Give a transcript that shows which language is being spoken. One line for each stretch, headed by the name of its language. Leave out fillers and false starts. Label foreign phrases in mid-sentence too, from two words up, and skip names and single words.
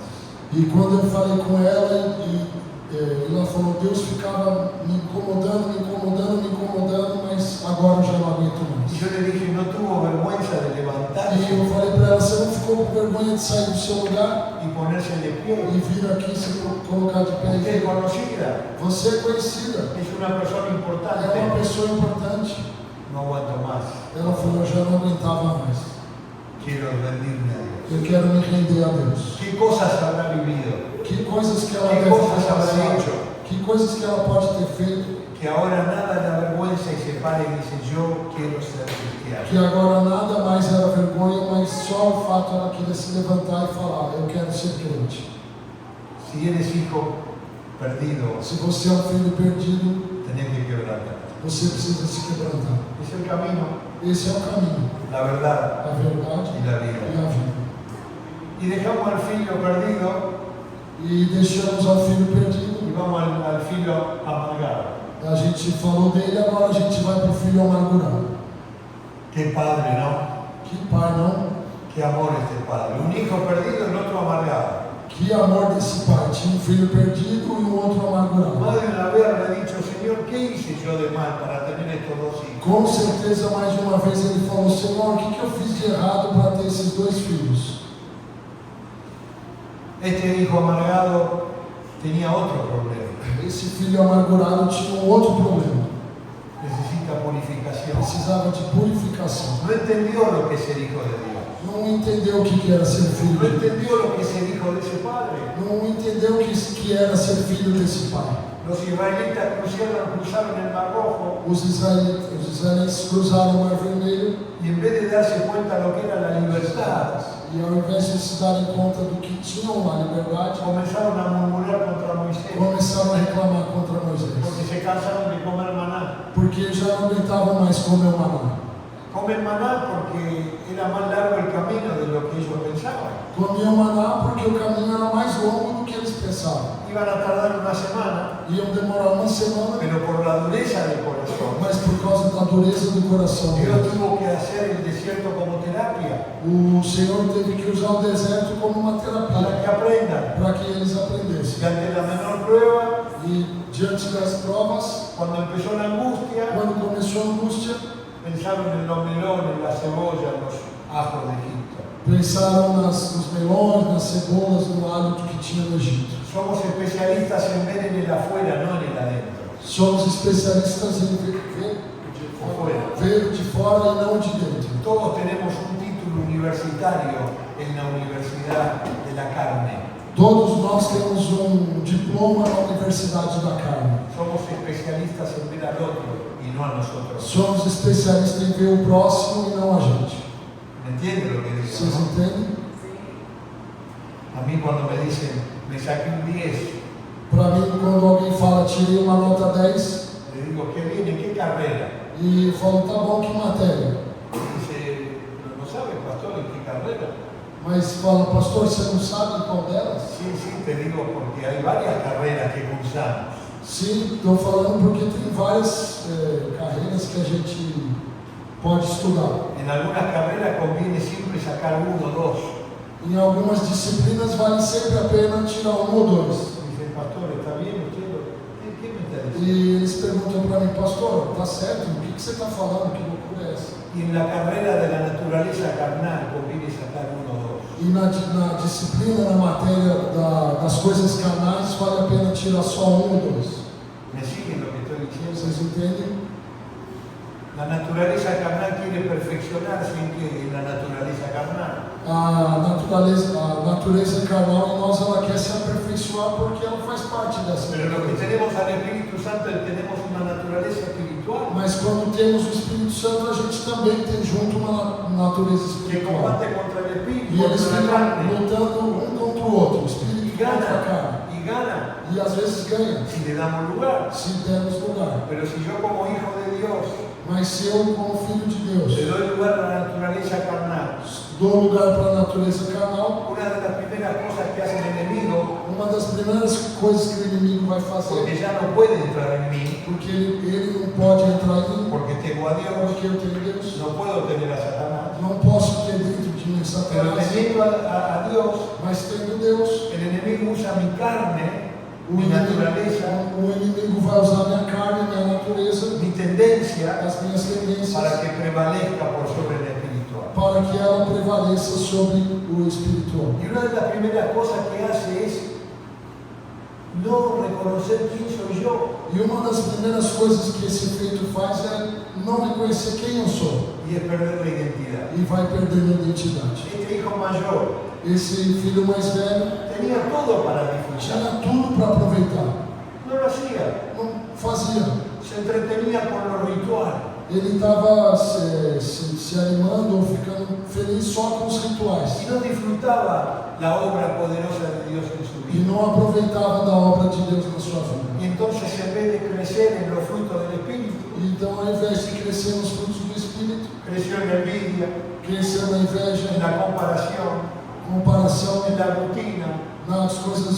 Portuguese: E quando eu falei com ela, ela falou, Deus ficava me incomodando, mas agora eu já não aguento
Spanish: Y
Portuguese: mais.
Spanish: yo le dije, no tuvo vergüenza de
Portuguese: E
Spanish: levantarse
Portuguese: eu falei para ela, você não ficou com vergonha de sair do seu lugar
Spanish: y ponerse de
Portuguese: e
Spanish: pie.
Portuguese: vir aqui se colocar de pé?
Spanish: Usted es conocida,
Portuguese: Você é conhecida,
Spanish: es una persona
Portuguese: é uma
Spanish: importante.
Portuguese: pessoa importante.
Spanish: No aguanto más,
Portuguese: Ela falou, eu já não aguentava mais.
Spanish: quiero rendirme a Dios.
Portuguese: Eu quero me render a Deus.
Spanish: ¿Qué cosas habrá vivido?
Portuguese: Que coisas que ela Que deve coisas ter
Spanish: habrá
Portuguese: passado,
Spanish: hecho?
Portuguese: que coisas que ela pode ter feito,
Spanish: Que ahora nada le avergüenza y se pare y dice, yo quiero ser cristiano.
Portuguese: que agora nada mais era vergonha, mas só o fato ela queria se levantar e falar, eu quero ser crente.
Spanish: Si eres hijo perdido,
Portuguese: Se você é um filho perdido,
Spanish: tenés que quebrantar.
Portuguese: você precisa se quebrantar.
Spanish: Es el camino,
Portuguese: Esse é o caminho,
Spanish: la verdad
Portuguese: a verdade
Spanish: y la
Portuguese: e
Spanish: vida.
Portuguese: a vida.
Spanish: Y dejamos al filho perdido
Portuguese: E deixamos ao filho perdido.
Spanish: y vamos al filho amargado.
Portuguese: A gente falou dele, agora a gente vai para o filho amargurado.
Spanish: Qué padre, ¿no?
Portuguese: Que pai, não?
Spanish: Qué amor este padre. Un hijo perdido y el otro amargado.
Portuguese: Que amor desse pai. Tinha um filho perdido e um outro amargurado.
Spanish: Madre de la vera le ha dicho, Señor, ¿qué hice yo de mal para tener estos dos hijos?
Portuguese: Com certeza, mais de uma vez ele falou, Senhor, o que eu fiz de errado para ter esses dois filhos?
Spanish: Este hijo amargado tenía otro problema.
Portuguese: Esse filho amargurado tinha um outro problema.
Spanish: Necesita purificación.
Portuguese: Precisava de purificação.
Spanish: No entendió lo que es ser hijo de Dios.
Portuguese: Não entendeu o que era ser filho
Spanish: No
Portuguese: de Deus.
Spanish: entendió lo que es ser hijo de ese padre.
Portuguese: Não entendeu o que era ser filho desse pai.
Spanish: Los israelitas cruzaron el Mar Rojo
Portuguese: Os israelitas cruzaram o Mar Vermelho
Spanish: y en vez de darse cuenta lo que era la libertad,
Portuguese: e ao invés de se darem conta do que tinham a liberdade,
Spanish: comenzaron a murmurar contra Moisés
Portuguese: começaram a reclamar contra
Spanish: porque
Portuguese: Moisés.
Spanish: se cansaron de comer maná.
Portuguese: Porque já não aguentavam mais comer o maná.
Spanish: Comen maná porque era más largo el camino de lo que ellos pensaban.
Portuguese: Comiam maná porque o caminho era mais longo do que eles pensavam.
Spanish: Iban a tardar una semana,
Portuguese: Iam demorar uma semana,
Spanish: pero por la dureza del corazón,
Portuguese: mas por causa da dureza do coração
Spanish: Dios
Portuguese: deles,
Spanish: tuvo que hacer el desierto como terapia
Portuguese: o Senhor teve que usar o deserto como uma
Spanish: para
Portuguese: terapia,
Spanish: que aprendan.
Portuguese: para que eles
Spanish: Y
Portuguese: aprendessem.
Spanish: ante la menor prueba,
Portuguese: E diante das provas,
Spanish: cuando empezó la angustia,
Portuguese: quando começou a angústia,
Spanish: pensaron en los melones, la cebolla, los ajos de Egipto.
Portuguese: Pensaram nos melões, nas cebolas, no alho que tinha no Egito.
Spanish: Somos especialistas en ver en el afuera, no en el adentro.
Portuguese: Somos especialistas em ver de fora e não de dentro.
Spanish: Todos tenemos un título universitario en la Universidad de la Carne.
Portuguese: Todos nós temos diploma na Universidade da Carne.
Spanish: Somos especialistas en ver al otro y no a nosotros.
Portuguese: Somos especialistas em ver o próximo e não a gente.
Spanish: ¿Me entienden lo que digo?
Portuguese: Vocês
Spanish: no?
Portuguese: entendem?
Spanish: A mí cuando me dicen, me saqué un 10,
Portuguese: Para mim, quando alguém fala, tirei uma nota 10,
Spanish: le digo, ¿qué viene? ¿Qué carrera?
Portuguese: e falo, tá bom, que matéria?
Spanish: Dice, ¿no sabe, pastor, en qué carrera?
Portuguese: Mas fala, pastor, você não sabe qual delas?
Spanish: Sí, sí, te digo, porque hay varias carreras que cursamos.
Portuguese: Sim, estou falando porque tem várias carreiras que a gente pode estudar.
Spanish: En algunas carreras conviene siempre sacar 1 o 2.
Portuguese: Em algumas disciplinas vale sempre a pena tirar 1 ou 2.
Spanish: Dice, pastor, ¿está bien usted? ¿Qué me está diciendo?
Portuguese: E eles perguntam para mim, pastor, tá certo? O que você está falando? Que loucura é essa?
Spanish: Y en la carrera de la naturaleza carnal conviene sacar 1 o 2.
Portuguese: E na disciplina, na matéria das coisas carnais, vale a pena tirar só 1 ou 2.
Spanish: ¿Me siguen lo que estoy diciendo?
Portuguese: Vocês entendem?
Spanish: La naturaleza carnal quiere perfeccionarse en la naturaleza carnal.
Portuguese: A natureza carnal em nós, ela quer se aperfeiçoar porque ela faz parte dessa
Spanish: Pero lo que
Portuguese: natureza.
Spanish: tenemos al Espíritu Santo, tenemos una naturaleza espiritual
Portuguese: Mas quando temos o Espírito Santo, a gente também tem junto uma natureza
Spanish: que
Portuguese: espiritual.
Spanish: combate contra el
Portuguese: E
Spanish: Espíritu,
Portuguese: eles
Spanish: contra la
Portuguese: ficam
Spanish: carne,
Portuguese: lutando um contra o outro, o Espírito
Spanish: y
Portuguese: contra a carne.
Spanish: gana, y gana,
Portuguese: E às vezes ganha,
Spanish: si le damos lugar.
Portuguese: se dermos lugar.
Spanish: Pero si yo como hijo de Dios
Portuguese: Mas se eu, como filho de Deus,
Spanish: le doy lugar a la naturaleza carnal,
Portuguese: dou lugar para a natureza carnal,
Spanish: una de las primeras cosas que hace el enemigo,
Portuguese: uma das primeiras coisas que o inimigo vai
Spanish: porque
Portuguese: fazer,
Spanish: ya no puede entrar en mí,
Portuguese: porque ele não pode entrar em mim,
Spanish: porque tengo a Dios,
Portuguese: porque eu tenho Deus,
Spanish: no puedo tener a Satanás.
Portuguese: não posso ter dentro de mim
Spanish: Pero
Portuguese: Satanás,
Spanish: teniendo a Dios,
Portuguese: mas tendo Deus,
Spanish: el enemigo usa mi carne,
Portuguese: o
Spanish: mi naturaleza,
Portuguese: inimigo vai usar minha carne, minha natureza,
Spanish: mi tendencia,
Portuguese: as minhas tendências,
Spanish: para que prevalezca por sobre el espiritual.
Portuguese: para que ela prevaleça sobre o espiritual.
Spanish: Y una de las primeras cosas que hace es no reconocer quién soy yo,
Portuguese: E uma das primeiras coisas que esse efeito faz é não reconhecer quem eu sou
Spanish: y es perder la identidad.
Portuguese: e vai perdendo a identidade.
Spanish: Este hijo mayor
Portuguese: Esse filho mais velho
Spanish: tenía todo para disfrutar,
Portuguese: tinha tudo para aproveitar,
Spanish: no lo hacía,
Portuguese: não fazia.
Spanish: se entretenía con lo ritual.
Portuguese: Ele estava se animando ou ficando feliz só com os rituais
Spanish: Y no disfrutaba la obra poderosa de Dios en su
Portuguese: e
Spanish: vida.
Portuguese: não aproveitava da obra de Deus na sua vida.
Spanish: Y entonces, en vez de crecer en los frutos del Espíritu,
Portuguese: Então, ao invés de crescer nos frutos do Espírito,
Spanish: creció en la envidia,
Portuguese: cresceu na inveja,
Spanish: en la comparación,
Portuguese: comparação,
Spanish: en la rutina,
Portuguese: nas coisas